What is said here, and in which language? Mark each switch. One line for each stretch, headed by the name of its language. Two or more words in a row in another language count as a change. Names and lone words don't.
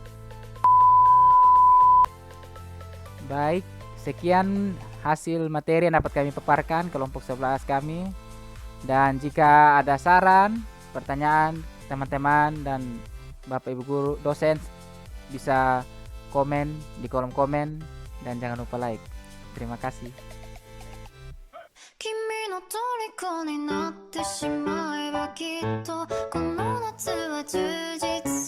Indonesian: Baik, sekian hasil materi yang dapat kami paparkan kelompok 11 kami. Dan jika ada saran, pertanyaan, teman-teman dan Bapak Ibu guru dosen bisa komen di kolom komen, dan jangan lupa like. Terima kasih.
Japanese: 君の虜になってしまえばきっとこの夏は充実